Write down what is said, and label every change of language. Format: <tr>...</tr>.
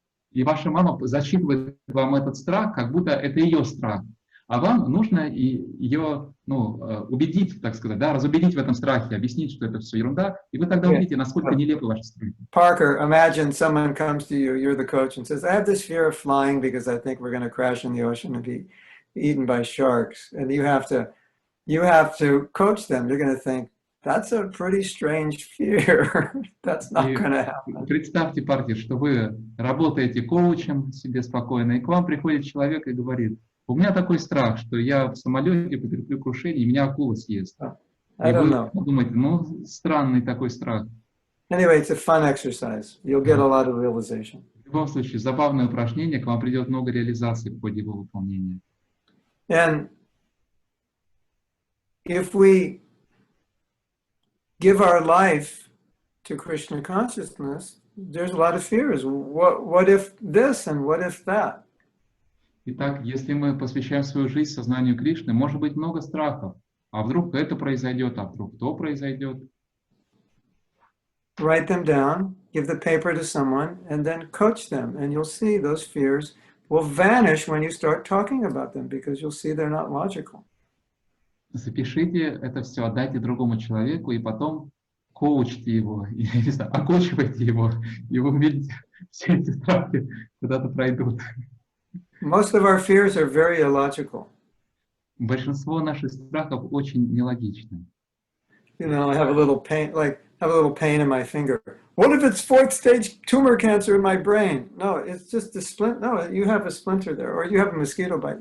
<ru>И ваша мама зачитывает вам этот страх, как будто это ее страх. А вам нужно ее, убедить, так сказать, да, разубедить в этом страхе, объяснить, что это все ерунда, и вы тогда увидите, насколько нелепы ваши страхи.</ru> <en>Parker, imagine someone comes to you, you're the coach, and says, I have this fear of flying because I think we're going to crash in the ocean and be eaten by sharks. And you have to coach them. They're going to think, that's a pretty strange fear. That's not going to happen.</en> <ru>Представьте, Паркер, что вы работаете коучем себе спокойно, и к вам приходит человек и говорит, у меня такой страх, что я в самолете потерплю крушение, и меня акула съест. И вы подумаете, странный такой страх.</ru> <en>Anyway, it's a fun exercise. You'll get a lot of realization.</en> <ru>В любом случае, забавное упражнение, к вам придет много реализации в ходе его выполнения.</ru> <en>And if we give our life to Krishna consciousness, there's a lot of fears. What if this and what if that?</en> <ru>Итак, если мы посвящаем свою жизнь сознанию Кришны, может быть много страхов. А вдруг это произойдет, а вдруг то произойдет.</ru> <en>Write them down, give the paper to someone, and then coach them. And you'll see those fears will vanish when you start talking about them, because you'll see they're not logical.</en> <ru>Запишите это все, отдайте другому человеку, и потом коучите его, окочивайте его, и вы увидите, все эти страхи куда-то пройдут.</ru> <en>Most of our fears are very illogical.</en> <ru>Большинство наших страхов очень нелогичны.</ru> <en>You know, I have a little pain, in my finger. What if it's 4th stage tumor cancer in my brain? No, it's just a splint. No, you have a splinter there, or you have a mosquito bite.</en>